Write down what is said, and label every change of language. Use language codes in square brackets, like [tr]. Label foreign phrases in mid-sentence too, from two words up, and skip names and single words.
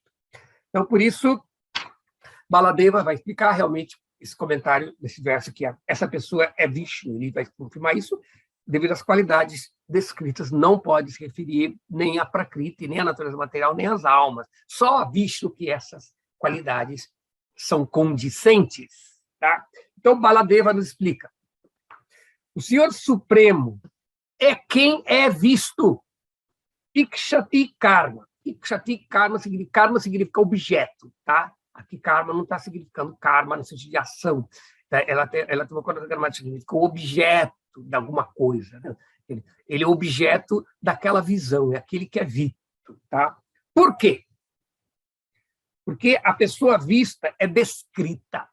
[pt] Então, por isso, Baladeva vai explicar realmente esse comentário desse verso, que essa pessoa é Vishnu, ele vai confirmar isso, devido às qualidades descritas, não pode se referir nem à Prakriti, nem à natureza material, nem às almas, só a Vishnu que essas qualidades são condizentes. Tá? Então, Baladeva nos explica. O Senhor Supremo é quem é visto. [sa] Ikshati karma. Ikshati karma [pt] significa objeto, tá? Aqui karma não está significando karma no sentido de ação. Ela tem uma conotação gramática, significa o objeto de alguma coisa. Né? Ele é objeto daquela visão, é aquele que é visto, tá? Por quê? Porque a pessoa vista é descrita.